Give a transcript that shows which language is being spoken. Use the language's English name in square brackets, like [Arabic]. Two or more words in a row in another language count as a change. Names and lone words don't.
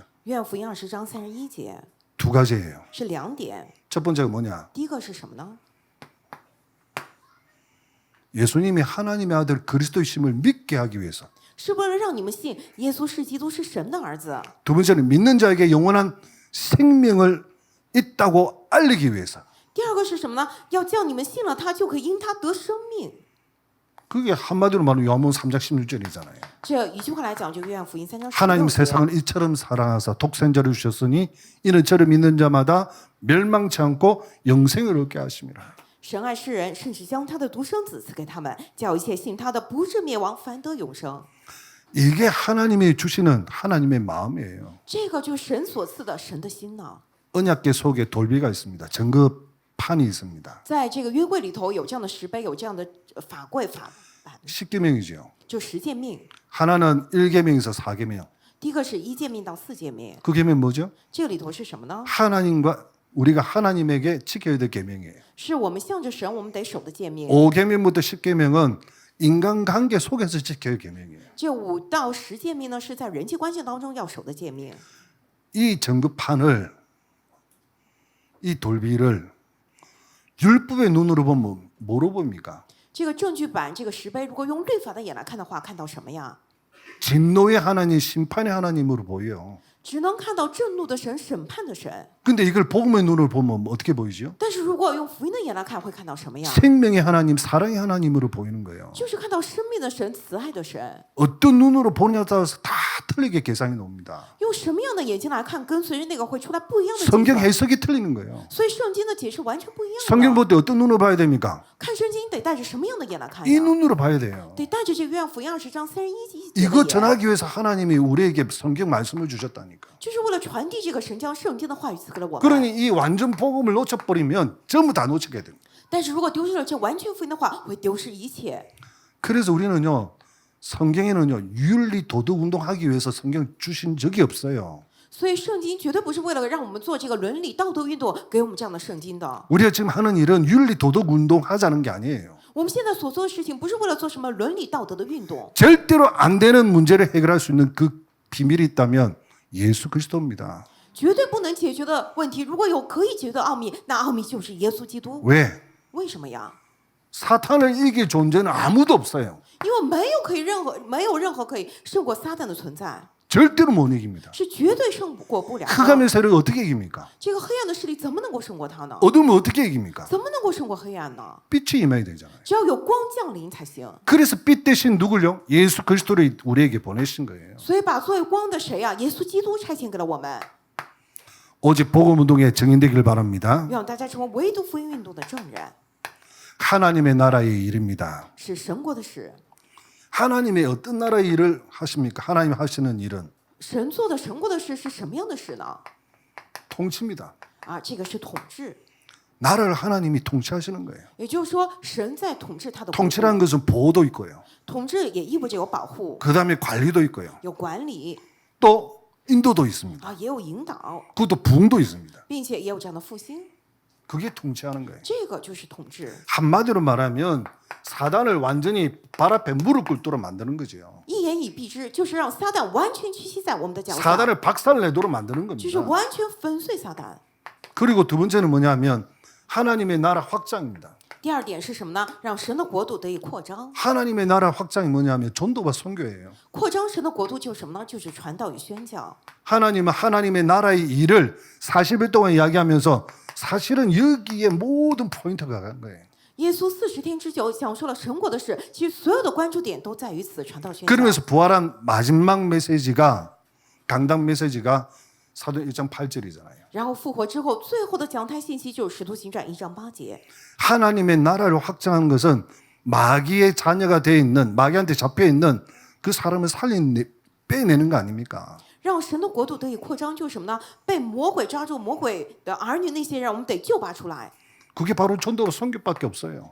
[Chinese] 约翰福音20章31节 [Korean] 두 가지예요. [Chinese] 是2点， [Korean] 첫 번째가 뭐냐? [Chinese] 第一个是什么呢？ [Korean] 예수님이 하나님의 아들 그리스도이심을 믿게 하기 위해서. [Chinese] 是为了让你们信耶稣是基督，是神的儿子。 [Korean] 두 번째는 믿는 자에게 영원한 생명을 있다고 알리기 위해서. [Chinese] 第二个是什么呢？要叫你们信了他，就可以因他得生命。 [Korean] 그게 한마디로 말하면 요한복음 3장 16절이잖아요. [Chinese] 这一句话来讲，就约翰福音3章 [Korean] 하나님 [Chinese] 16节。 [Korean] 세상을 이처럼 사랑하사 독생자를 주셨으니 이는 저를 믿는 자마다 멸망치 않고 영생을 얻게 하심이라. [Chinese] 神爱世人，甚至将他的独生子赐给他们，叫一切信他的不至灭亡，反得永生。 [Korean] 이게 하나님이 주시는 하나님의 마음이에요. [Chinese] 这个就是神所赐的神的心呢。 [Korean] 언약궤 속에 돌비가 있습니다. 증거판이 있습니다. [Chinese] 在这个约柜里头有这样的石碑，有这样的法柜法版， [Korean] 십계명이죠. [Chinese] 就十诫命。 [Korean] 하나는 1계명에서 4계명. [Chinese] 第一个是1诫命到4诫命， [Korean] 그 계명 뭐죠? [Chinese] 这个里头是什么呢？ [Korean] 하나님과 우리가 하나님에게 지켜야 될 계명이에요. [Chinese] 是我们向着神，我们得守的诫命。 [Korean] 5계명부터 10계명은 인간관계 속에서 지켜야 할 계명이에요. [Chinese] 这5到10诫命呢，是在人际关系当中要守的诫命。 [Korean] 이 증거판을 이 돌비를 율법의 눈으로 보면 뭐로 봅니까? [Chinese] 这个证据板，这个石碑，如果用律法的眼来看的话，看到什么呀？ [Korean] 진노의 하나님, 심판의 하나님으로 보여요. [Chinese] 只能看到震怒的神、审判的神。 [Korean] 근데 이걸 복음의 눈으로 보면 어떻게 보이죠? [Chinese] 但是如果用福音的眼来看，会看到什么呀？ [Korean] 생명의 하나님, 사랑의 하나님으로 보이는 거예요. [Chinese] 就是看到生命的神、慈爱的神。 [Korean] 어떤 눈으로 보냐에 따라서 다 틀리게 계산이 나옵니다. [Chinese] 用用什么样的眼睛来看，跟随着那个会出来不一样的结 [Korean] 성경 [Chinese] 果。 [Korean] 해석이 틀리는 거예요. [Chinese] 所以圣经的解释完全不一样 [Korean] 성경 [Chinese] 的。 [Korean] 볼 때 어떤 눈으로 봐야 됩니까? [Chinese] 看圣经得带着什么样的眼来看 [Korean] 이 [Chinese] 呀？ [Korean] 눈으로 봐야 돼요. [Chinese] 得带着这个约翰福音20章31节的 [Korean] 이거 [Chinese] 眼， [Korean] 전하기 위해서 하나님이 우리에게 성경 말씀을 주셨다니까. [Chinese] 就是为了传递这个神将圣经的话语赐给了我们。 [Korean] 그러니 이 완전 복음을 놓쳐버리면 전부 다 놓치게 됩니다. [Chinese] 但是如果丢失了这完全福音的话，会丢失一切。 [Korean] 그래서 우리는요, 성경에는요, 윤리 도덕 운동하기 위해서 성경 주신 적이 없어요. [Chinese] 所以圣经绝对不是为了让我们做这个伦理道德运动给我们这样的圣经的。 [Korean] 우리가 지금 하는 일은 윤리 도덕 운동 하자는 게 아니에요. [Chinese] 我们现在所做的事情不是为了做什么伦理道德的运动， [Korean] 절대로 안 되는 문제를 해결할 수 있는 그 비밀이 있다면 예수 그리스도입니다. [Chinese] 绝对不能解决的问题，如果有可以解决的奥秘，那奥秘就是耶稣基督。 [Korean] 왜? [Chinese] 为什么呀？ [Korean] 사탄을 이길 존재는 아무도 없어요. [Chinese] 因为没有任何可以胜过撒旦的存在， [Korean] 절대로 못 이깁니다. [Chinese] 是绝对胜过不了的。 [Korean] 흑암의 세력을 어떻게 이깁니까? [Chinese] 这个黑暗的势力怎么能够胜过他呢？ [Korean] 어둠을 어떻게 이깁니까? [Chinese] 怎么能够胜过黑暗呢？ [Korean] 빛이 임해야 되잖아요. [Chinese] 只要有光降临才行。 [Korean] 그래서 빛 대신 누굴요? 예수 그리스도를 우리에게 보내신 거예요. [Chinese] 所以把作为光的谁呀？耶稣基督差遣给了我们， [Korean] 오직 복음 운동에 정인되길 바랍니다. [Chinese] 让大家成为唯独福音运动的证人， [Korean] 하나님의 나라의 일입니다. [Chinese] 是神国的事。 [Korean] 하나님의 어떤 나라의 일을 하십니까? 하나님 하시는 일은 [Chinese] 神做的神国的事是什么样的事呢？ [Korean] 통치입니다. [Chinese] 啊，这个是统治， [Korean] 나라를 하나님이 통치하시는 거예요. [Chinese] 也就是说，神在统治他的国度。 [Korean] 통치라는 것은 보호도 있고요. [Chinese] 统治也意味着有保护、 [Korean] 그다음에 관리도 있고요. [Chinese] 有管理 [Korean] 또 인도도 있습니다. [Chinese] 啊，也有引导， [Korean] 그것도 부흥도 있습니다. [Chinese] 并且也有这样的复兴， [Korean] 그게 통치하는 거예요. [Chinese] 这个就是统治。 [Korean] 한마디로 말하면 사단을 완전히 발 앞에 무릎 꿇도록 만드는 거죠. [Chinese] 一言以蔽之，就是让撒旦完全屈膝在我们的脚下， [Korean] 사단을 박살내도록 만드는 [Chinese] 就是 [Korean] 겁니다. [Chinese] 完全粉碎撒旦。 [Korean] 그리고 두 번째는 뭐냐면 하나님의 나라 확장입니다. [Chinese] 第二点是什么呢？让神的国度得以扩张。 하나님의 나라 확장이 뭐냐면 전도와 선교예요. 扩张神的国度就是什么呢？就是传道与宣教。 [Korean] 하나님은 하나님의 나라의 일을 40일 동안 이야기하면서 사실은 여기에 모든 포인트가 간 거예요. [Chinese] 耶稣40天之久讲述了神国的事，其实所有的关注点都在于此传道宣教。 [Korean] 그러면서 부활한 마지막 메시지가 강당 메시지가 사도행 1장 8절이잖아요. [Chinese] 然后复活之后，最后的讲台信息就是《使徒行传》1章8节。 [Korean] 하나님의 나라를 확장한 것은 마귀의 자녀가 돼 있는 마귀한테 잡혀 있는 그 사람을 빼내는 거 아닙니까? [Chinese] 让神的国度得以扩张，就是什么呢？被魔鬼抓住、魔鬼的儿女那些人，我们得救拔出来。 [Korean] 그게 바로 전도와 선교밖에 없어요.